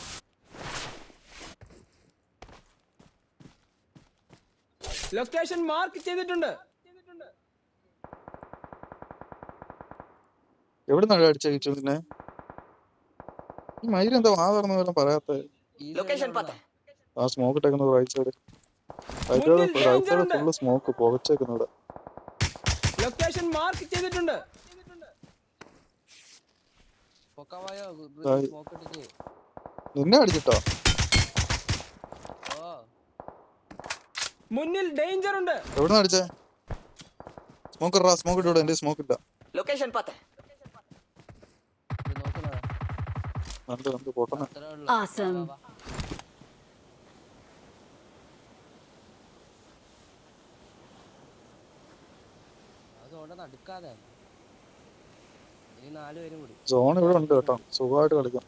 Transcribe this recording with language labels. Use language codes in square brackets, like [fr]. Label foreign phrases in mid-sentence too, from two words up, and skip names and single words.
[en] location mark [ml] ചെയ്തിട്ടുണ്ട്. എവിടുന്നാണ് അടിച്ചു പിന്നെ? ഈ മയില് എന്താ വാ തുറന്ന പോലെ പറയാത്ത? [ta] லொகேஷன் பார்த்தேன். [ml] ആ സ്മോക്ക് ഇട്ടേക്കുന്നത് [en] right side full smoke [ml] പുകച്ചേക്കുന്നത്. [en] location mark [ml] ചെയ്തിട്ടുണ്ട്. നിന്നെ അടിച്ചിട്ടോ? മുന്നിൽ ഡേഞ്ചർ ഉണ്ട്. എവിടുന്ന് അടിച്ചേ? സ്മോക്ക് ഇട്ടോ? എന്റെ സ്മോക്ക് ഇല്ല. [ta] லொகேஷன் பார்த்தேன். [ml] നല്ല പൊട്ടണ. Awesome. സോൺ ഇവിടെ ഉണ്ട് കേട്ടോ. സുഖമായിട്ട് കളിക്കാം.